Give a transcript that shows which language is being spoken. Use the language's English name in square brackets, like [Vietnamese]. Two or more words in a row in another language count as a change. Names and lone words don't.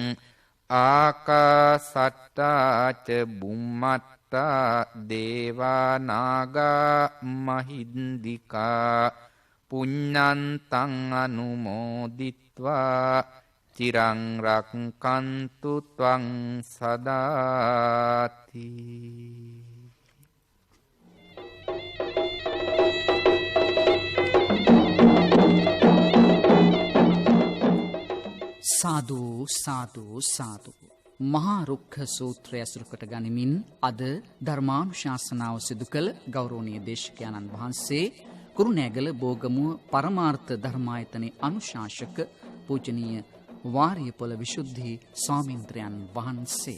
[Pali] ආකාසට්ටාච බුම්මට්ටා දේවානාගා මහින්දිකා පුඤ්ඤන්තං අනුමෝදිත්වා චිරං රක්ඛන්තු ත්වං සදාති. සාදු සාදු සාදු. [Sinhala] මහා රුක්ඛ සූත්‍රය අසුරු කොට ගනිමින් අද ධර්මානුශාසනාව සිදු කළ ගෞරවනීය දේශකයන්න් වහන්සේ කුරුණෑගල බෝගමුව පරමාර්ථ ධර්මායතනයේ අනුශාසක පූජනීය වාරියපොළ විසුද්ධි ස්වාමීන්ද්‍රයන් වහන්සේ.